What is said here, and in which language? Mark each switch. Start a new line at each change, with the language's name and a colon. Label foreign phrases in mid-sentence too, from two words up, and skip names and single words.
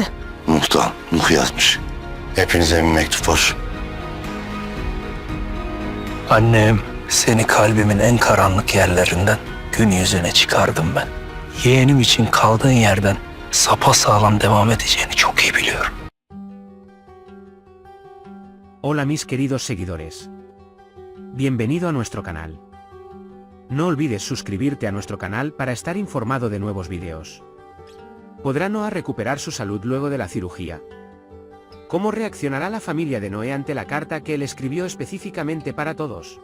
Turkish: Nuh'tan, Nuh yazmış. Hepinize bir mektup var. Annem, seni kalbimin en karanlık yerlerinden gün yüzüne çıkardım ben. Yeğenim için kaldığın yerden sapasağlam devam edeceğini çok iyi biliyorum.
Spanish: Hola mis queridos seguidores. Bienvenido a nuestro canal. No olvides suscribirte a nuestro canal para estar informado de nuevos videos. ¿Podrá Noah recuperar su salud luego de la cirugía? ¿Cómo reaccionará la familia de Noé ante la carta que él escribió específicamente para todos?